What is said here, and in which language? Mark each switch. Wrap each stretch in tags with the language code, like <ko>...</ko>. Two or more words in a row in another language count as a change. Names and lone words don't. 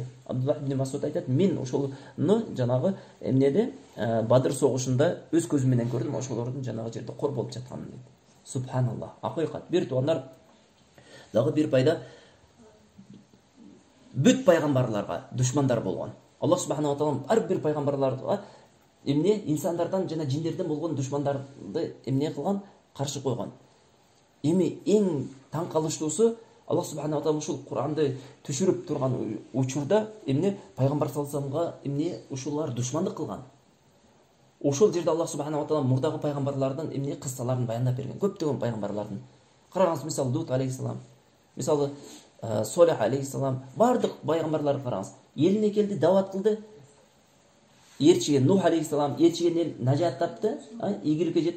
<ky>Абдуллах ибн Масуд айтат, мен ошону жанагы эмнеде Бадыр согушунда өз көзүм менен көрдүм, ошолордун жанагы жерде кор болуп жатканын дейт. Субханаллах. Акыйкат. Бир туугандар, дагы бир пайда бүт пайгамбарларга душмандар болгон. Аллах</ky> <ar>سبحانه وتعالى</ar> <ky>ар бир пайгамбарларга эмне инсандардан жана жиндерден болгон душмандарды эмне кылган? Каршы койгон. Эми эң таң калыштуусу Аллах</ky> <ar>سبحانه وتعالى</ar> <ky>ушул Куранды түшүрүп турган учурда эмне пайгамбар</ky> <ar>صلى الله عليه وسلم</ar> <ky>эмне ушулар душмандык кылган. Ошол жерде Аллах</ky> <ar>سبحانه وتعالى</ar> <ky>мурдагы пайгамбарлардын эмне кыссаларын баяндап берген. Көптөгөн пайгамбарлардын. Карагыз, мисалы Лут алейхиссалам, мисалы Солих алейхиссалам, бардык пайгамбарларды карагыз. Элине келди, дават кылды. Эрчиген Нух алейхиссалам, эрчиген эл нажат тапты, ийгиликке жетти.</ky>